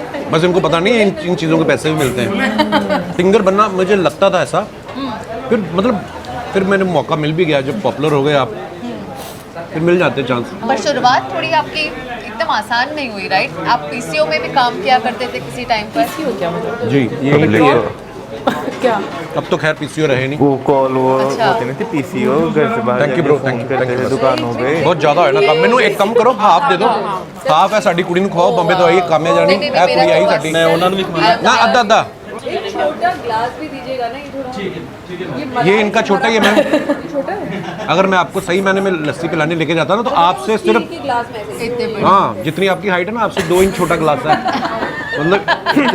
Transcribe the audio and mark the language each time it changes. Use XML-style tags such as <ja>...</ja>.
<hi>बस इनको पता नहीं है इन चीज़ों के पैसे भी मिलते हैं सिंगर बनना मुझे लगता था ऐसा फिर मैंने मौका मिल भी गया जब पॉपुलर हो गए आप फिर मिल जाते चांस पर शुरुआत थोड़ी आपकी एकदम आसान नहीं हुई राइट? आप पीसीओ में भी काम किया करते थे किसी टाइम पर? क्या मतलब जी ये क्या अब तो खैर पीसीओ रहे नहीं वो कॉल वो अच्छा। होते नहीं थे पीसीओ घर से बाहर</hi> <en>Thank you, bro, thank you,</en> <hi>phone करते थे दुकानों पे</hi> <pa>बहुत ਜ਼ਿਆਦਾ ਹੋਇਆ ਨਾ ਕੰਮ ਮੈਨੂੰ ਇੱਕ ਕੰਮ ਕਰੋ ਹਾਫ ਦੇ ਦਿਓ ਹਾਫ ਹੈ ਸਾਡੀ ਕੁੜੀ ਨੂੰ ਖਵਾਓ ਬੰਬੇ ਤੋਂ ਆਈ ਕਾਮਿਆ ਜਾਣੀ ਨਹੀਂ, ਇਹ ਕੁੜੀ ਆਈ ਮੇਰਾ ਸਾਡੀ ਮੈਂ ਉਹਨਾਂ ਨੂੰ ਵੀ ਖਵਾਉਣਾ ਨਾ ਅੱਧਾ ਅੱਧਾ</pa> <hi>एक छोटा ग्लास भी दीजिएगा ना ये थोड़ा ये इनका छोटा ही है मैम अगर मैं आपको सही मायने में लस्सी पिलाने लेके जाता ना तो आपसे सिर्फ ग्लास में ऐसे इतने बड़े। हाँ जितनी आपकी हाइट है ना आपसे 2 इंच छोटा ग्लास है मतलब</hi>